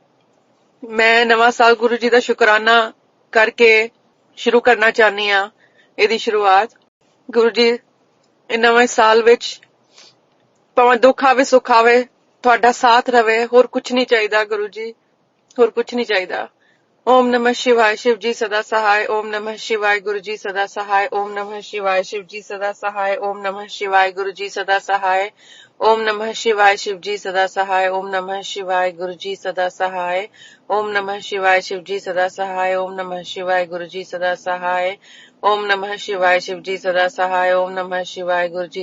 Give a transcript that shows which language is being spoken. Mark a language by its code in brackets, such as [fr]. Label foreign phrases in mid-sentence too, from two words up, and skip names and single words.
[pa] ਮੈਂ ਨਵਾਂ ਸਾਲ ਗੁਰੂ ਜੀ ਦਾ ਸ਼ੁਕਰਾਨਾ ਕਰਕੇ ਸ਼ੁਰੂ ਕਰਨਾ ਚਾਹਨੀ ਆ ਇਹਦੀ ਸ਼ੁਰੂਆਤ ਗੁਰੂ ਜੀ ਇਹ ਨਵੇਂ ਸਾਲ ਵਿੱਚ ਭਾਵੇਂ ਦੁੱਖ ਆਵੇ ਸੁੱਖ ਆਵੇ ਤੁਹਾਡਾ ਸਾਥ ਰਵੇ ਹੋਰ ਕੁਝ ਨਹੀਂ ਚਾਹੀਦਾ ਗੁਰੂ ਜੀ ਹੋਰ ਕੁਝ ਨਹੀਂ ਚਾਹੀਦਾ [hi] ओम नमः शिवाय शिव जी सदा सहाय ओम नमः शिवाय गुरु जी सदा सहाय ओम नमः शिवाय शिव जी सदा सहाय ओम नमः शिवाय गुरु जी सदा सहाय ओम नमः शिवाय शिव जी सदा सहाय ओम नमः शिवाय गुरु जी सदा सहाय ओम नमः शिवाय शिव जी सदा सहाय ओम नमः शिवाय गुरु जी सदा सहाय ओम नमः शिवाय शिव जी सदा सहाय ओम नमः शिवाय गुरु जी